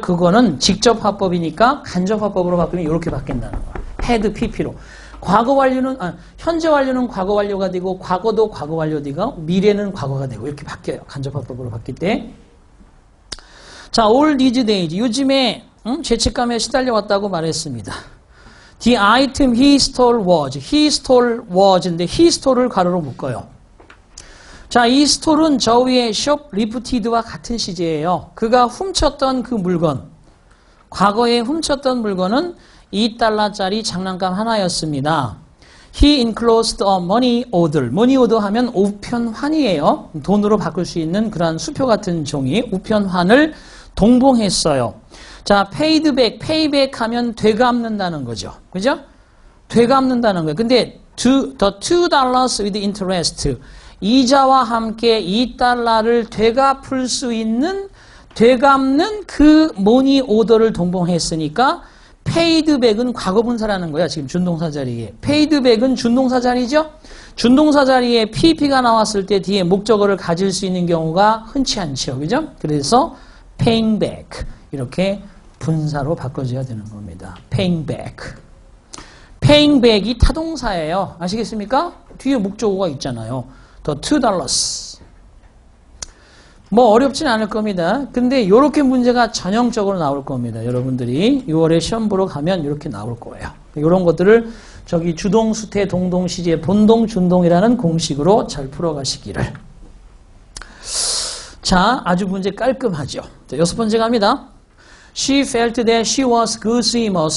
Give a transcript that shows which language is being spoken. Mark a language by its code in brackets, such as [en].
[ko] 그거는 직접 화법이니까 간접 화법으로 바꾸면 이렇게 바뀐다는 거야. had pp로. 과거 완료는 현재 완료는 과거 완료가 되고 과거도 과거 완료되고 미래는 과거가 되고 이렇게 바뀌어요. 간접 화법으로 바뀔 때. 자, [en] all these days [ko] 요즘에 죄책감에 시달려왔다고 말했습니다. [en] The item he stole was [ko] 인데 he stole을 가로로 묶어요. 자, 이 stole은 저 위에 shoplifted와 같은 시제예요. 그가 훔쳤던 그 물건, 과거에 훔쳤던 물건은 $2짜리 장난감 하나였습니다. [en] He enclosed a money order. [ko] money order 하면 우편환이에요. 돈으로 바꿀 수 있는 그런 수표 같은 종이 우편환을 동봉했어요. 자, [en] paid back, payback [ko] 하면 되갚는다는 거죠. 그죠? 되갚는다는 거예요. 근데 [en] the $2 with interest. [ko] 이자와 함께 $2를 되갚을 수 있는, 되갚는 그 money order를 동봉했으니까 paid back은 과거분사라는 거야. 지금 준동사 자리에. paid back은 준동사 자리죠? 준동사 자리에 PP가 나왔을 때 뒤에 목적어를 가질 수 있는 경우가 흔치 않죠. 그죠? 그래서 paying back. 이렇게 분사로 바꿔줘야 되는 겁니다. paying back. paying back이 타동사예요. 아시겠습니까? 뒤에 목적어가 있잖아요. the $2. 뭐 어렵진 않을 겁니다. 근데 이렇게 문제가 전형적으로 나올 겁니다. 여러분들이 6월에 시험 보러 가면 이렇게 나올 거예요. 이런 것들을 저기 주동, 수태, 동동, 시제, 본동, 준동이라는 공식으로 잘 풀어가시기를. 자, 아주 문제 깔끔하죠. 자, 6번째 갑니다. [en] She felt that she was good swimmer.